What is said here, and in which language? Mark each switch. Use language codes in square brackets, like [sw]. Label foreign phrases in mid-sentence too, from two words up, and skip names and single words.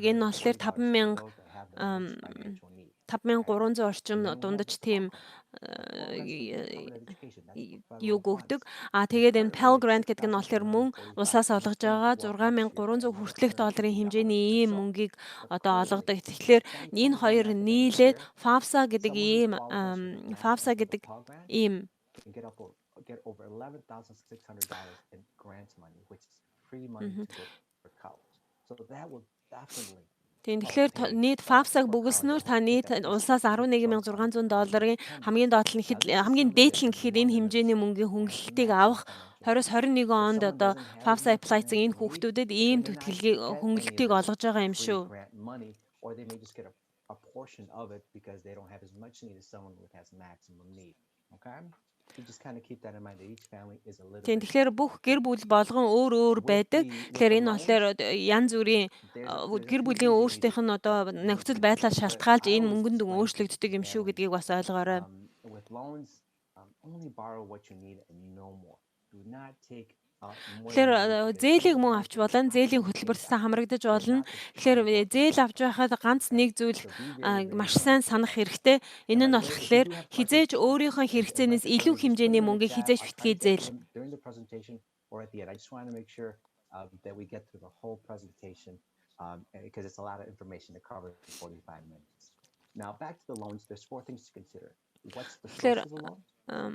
[mn] Энэ нь болохоор 5300 орчим дундаж тийм юу өгдөг. Тэгээд энэ Pell Grant гэдэг нь болохоор мөн улсаас олгож байгаа 6300 хүртэлх долларын хэмжээний ийм мөнгийг одоо олгодог. Тэгэхээр энэ хоёр нийлээд FAFSA гэдэг ийм [en] get over $11,600 in grant money, which is free money to go for college. So that will definitely [mn] Тэгэхээр нийт FAFSA-г бөгөлснөөр та нийт улсаас $11,600 хамгийн дээдл нь гэхэд энэ хэмжээний мөнгөний хөнгөлөлтийг авах 2021 онд одоо FAFSA apply-цсан энэ хүүхдүүдэд ийм төлөвлөгийг хөнгөлөлтийг олгож байгаа юм шүү. [en] Or they may just get a portion of it because they don't have as much need as someone who has maximum need. Okay? So just kind of keep that in mind that each family is a little bit. [mn] Тэгэхээр бүх гэр бүл болгон өөр байдаг. Тэгэхээр энэ болохоор янз бүрийн гэр бүлийн өөрсдийнх нь одоо нөхцөл байдлаар шалтгаалж энэ мөнгөнд өөрчлөгддөг юм шүү гэдгийг бас ойлгоорой. [en] With loans, only borrow what you need and no more. Do not take [mn] Тэгэхээр зээлийг мөн авч болно. Зээлийн хөтөлбөртөө хамрагдаж болно. Тэгэхээр зээл авч байхад ганц нэг зүйл маш сайн санах хэрэгтэй. Энэ нь болохоор хизээж өөрийнхөө хэрэгцээнээс илүү хэмжээний мөнгийг хизээж битгий зээл. [en] During the presentation or at the end, I just want to make sure that we get through the whole presentation because it's a lot of information to cover in 45 minutes. Now back to the loans, there's four things to consider. What's the source of the loan?